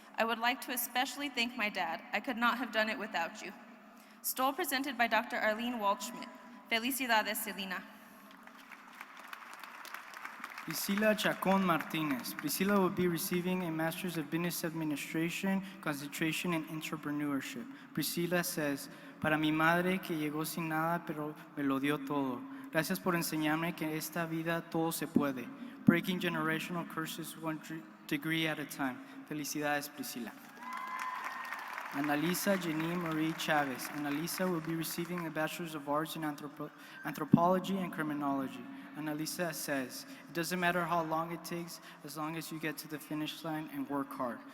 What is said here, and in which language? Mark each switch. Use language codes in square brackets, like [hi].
[en] I would like to especially thank my dad. I could not have done it without you. Stole presented by Dr. Arlene Waldschmidt. Felicidades, Selena. Priscila Chacon Martinez. Priscila will be receiving a Master's of Business Administration, concentration in entrepreneurship. Priscila says, [es] para mi madre que llegó sin nada pero me lo dio todo. Gracias por enseñarme que esta vida todo se puede. [en] Breaking generational curses one degree at a time. Felicidades, Priscila. Analisa Jenny Marie Chavez. Analisa will be receiving a Bachelor's of Arts in Anthropology and Criminology. Analisa says, it doesn't matter how long it takes, as long as you get to the finish line and work hard.